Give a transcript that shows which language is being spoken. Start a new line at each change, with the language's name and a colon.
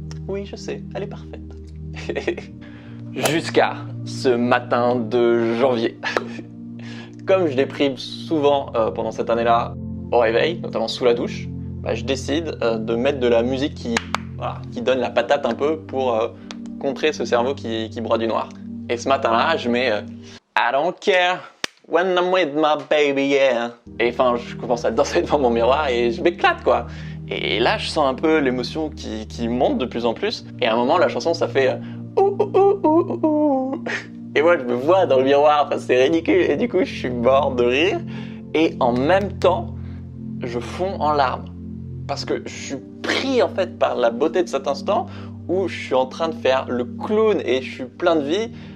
French: Oui, je sais, elle est parfaite. Jusqu'à ce matin de janvier. Comme je déprime souvent pendant cette année-là au réveil, notamment sous la douche, je décide de mettre de la musique qui donne la patate un peu pour contrer ce cerveau qui broie du noir. Et ce matin-là, je mets
English: I don't care when I'm with my baby, yeah.
French: Et je commence à danser devant mon miroir et je m'éclate, quoi. Et là, je sens un peu l'émotion qui monte de plus en plus. Et à un moment, la chanson, ça fait ouh, ouh, ouh, ouh, ouh. Et moi, je me vois dans le miroir, c'est ridicule. Et du coup, je suis mort de rire. Et en même temps, je fonds en larmes. Parce que je suis pris en fait par la beauté de cet instant où je suis en train de faire le clown et je suis plein de vie.